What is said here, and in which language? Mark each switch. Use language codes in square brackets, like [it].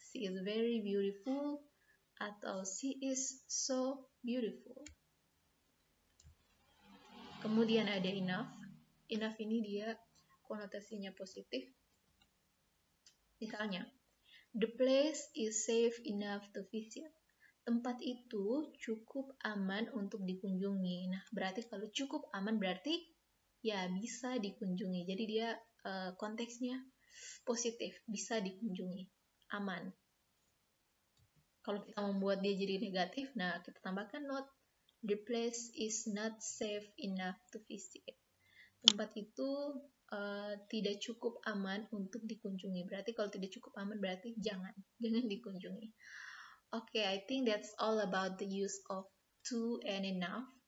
[en] She is very beautiful atau she is so beautiful. [id] Kemudian ada enough. Enough ini dia konotasinya positif. [en] Misalnya, the place is safe enough to visit. [id] Tempat itu cukup aman untuk dikunjungi. Nah, berarti kalau cukup aman berarti ya bisa dikunjungi. Jadi dia konteksnya positif, bisa dikunjungi, aman. Kalau kita membuat dia jadi negatif, nah kita tambahkan not. [en] The place is not safe enough to visit. [id] Tempat itu tidak cukup aman untuk dikunjungi. Berarti kalau tidak cukup aman berarti jangan dikunjungi. [en] Okay, I think that's all about the use of to and enough.